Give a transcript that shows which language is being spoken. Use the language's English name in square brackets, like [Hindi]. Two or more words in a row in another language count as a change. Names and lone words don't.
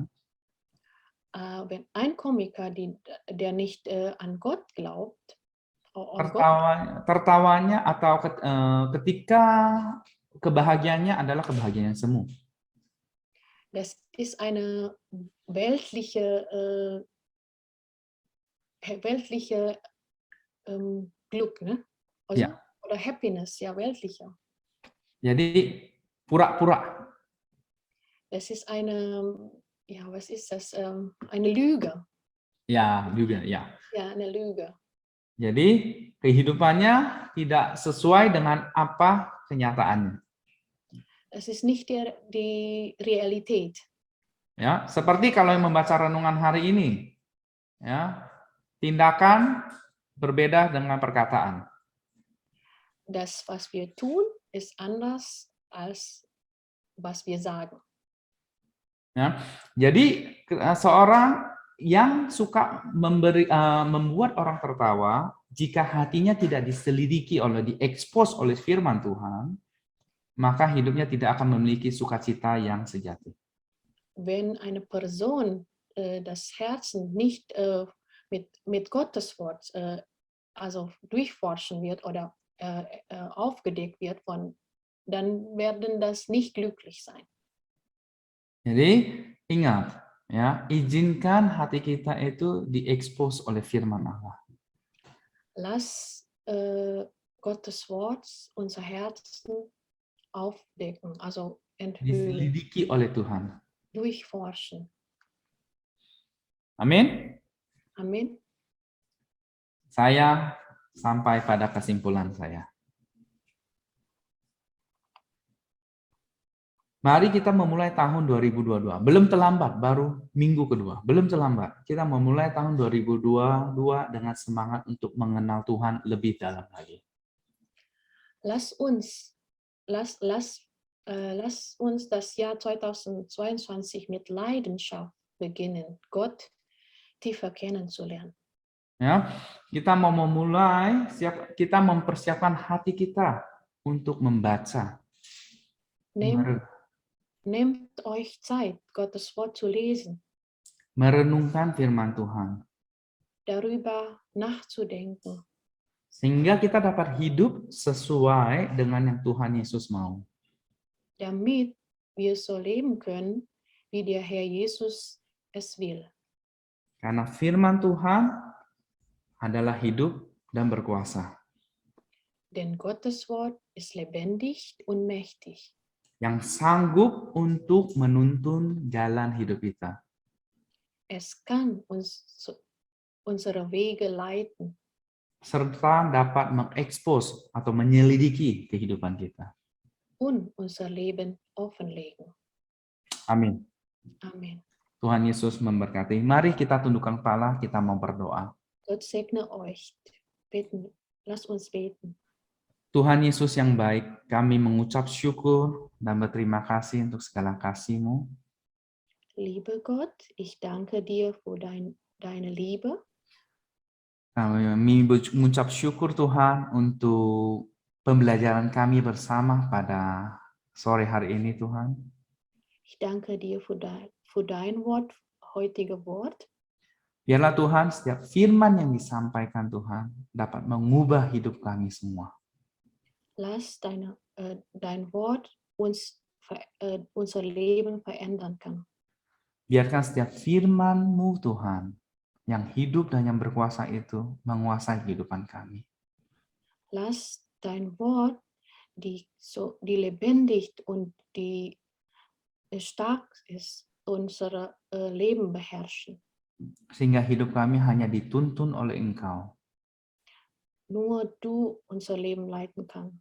[German] Wenn ein Komiker, der nicht an Gott glaubt, [Indonesian] tertawanya atau ketika kebahagiaannya adalah kebahagiaan yang semu. [German] das ist eine weltliche Glück, ne? Also, Ja. Oder Happiness, ja, weltlicher. [Indonesian] Jadi pura-pura. [German] Das ist eine, ja, was ist das? Eine Lüge. [Indonesian] Ya, juga ya. [German] Ja, eine Lüge. [Indonesian] Jadi kehidupannya tidak sesuai dengan apa kenyataannya. [German] Das ist nicht die Realität. [Indonesian] Ya, seperti kalau yang membaca renungan hari ini, ya, tindakan berbeda dengan perkataan. [German] Das, was wir tun, ist anders als was wir sagen. [Indonesian] Ya, jadi seorang yang suka membuat orang tertawa, jika hatinya tidak diselidiki oleh diekspos oleh firman Tuhan, maka hidupnya tidak akan memiliki sukacita yang sejati. [German] Wenn eine Person das Herzen nicht mit Gottes Wort also durchforschen wird oder aufgedeckt wird, dann werden das nicht glücklich sein. [Indonesian] Jadi ingat, ya, izinkan hati kita itu diekspos oleh firman Allah. [German] Lass Gottes Wort unser Herzen aufdecken, also enthüllen, [Indonesian] Diselidiki oleh Tuhan. [German] durchforschen. [Indonesian] Amin. Amin. Saya sampai pada kesimpulan saya. Mari kita memulai tahun 2022. Belum terlambat, baru minggu kedua. Belum terlambat. Kita memulai tahun 2022 dengan semangat untuk mengenal Tuhan lebih dalam lagi. [German] Lass uns das Jahr 2022 mit Leidenschaft beginnen, Gott tiefer kennenzulernen. [Indonesian] Ya, kita mau memulai, kita mempersiapkan hati kita untuk membaca. [German] Nehmt euch Zeit, Gottes Wort zu lesen. [Indonesian] Merenungkan firman Tuhan. [German] Darüber nachzudenken. [Indonesian] Sehingga kita dapat hidup sesuai dengan yang Tuhan Yesus mau. [German] Damit wir so leben können, wie der Herr Jesus es will. [Indonesian] Karena firman Tuhan adalah hidup dan berkuasa. [German] Denn Gottes Wort ist lebendig und mächtig. [Indonesian] Yang sanggup untuk menuntun jalan hidup kita. [German] Es kann uns unsere Wege leiten. [Indonesian] serta dapat mengekspos atau menyelidiki kehidupan kita. [German] und unser Leben offenlegen. [Indonesian] Amin. [German] Amen. [Indonesian] Tuhan Yesus memberkati. Mari kita tundukkan kepala, kita mau berdoa. [German] Gott segne euch. Beten. Lasst uns beten. [Indonesian] Tuhan Yesus yang baik, kami mengucap syukur dan berterima kasih untuk segala kasih-Mu. [German] Liebe Gott, ich danke dir für deine Liebe. [Indonesian] Kami mengucap syukur Tuhan untuk pembelajaran kami bersama pada sore hari ini Tuhan. [German] Ich danke dir für dein Wort, heutige Wort. [Indonesian] Biarlah Tuhan setiap firman yang disampaikan Tuhan dapat mengubah hidup kami semua. [German] Lass dein Wort unser Leben verändern kann. [Indonesian] Biarkan setiap firman-Mu Tuhan yang hidup dan yang berkuasa itu menguasai kehidupan kami. [German] Lass dein Wort, die lebendig und die stark ist, unser Leben beherrschen. [Indonesian] Sehingga hidup kami hanya dituntun oleh Engkau. [German] Nur du unser Leben leiten kannst.